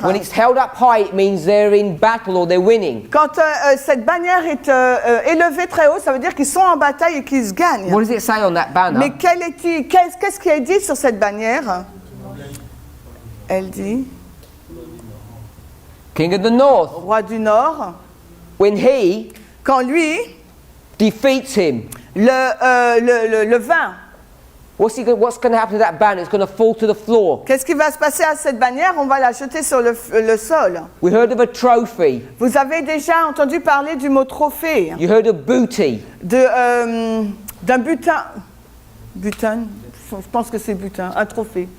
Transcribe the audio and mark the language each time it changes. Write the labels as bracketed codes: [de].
[en] when it's held up high, it means they're in battle or they're winning. [fr] Quand cette bannière est élevée très haut, ça veut dire qu'ils sont en bataille et qu'ils se gagnent. [en] What does it say on that [fr] Mais [en] banner? [fr] qu'est-ce qui est dit sur cette bannière? Elle dit, [en] King of the North. [fr] roi du Nord, [en] When he [fr] quand lui, [en] defeats him, [fr] le vainc, [en] what's going to happen to that banner? It's going to fall to the floor. [fr] qu'est-ce qui va se passer à cette bannière? On va la jeter sur le sol. [en] We heard of a trophy. [fr] Vous avez déjà entendu parler du mot trophée, [en] You heard of booty. [fr] d'un butin. Butin, je pense que c'est butin, un trophée.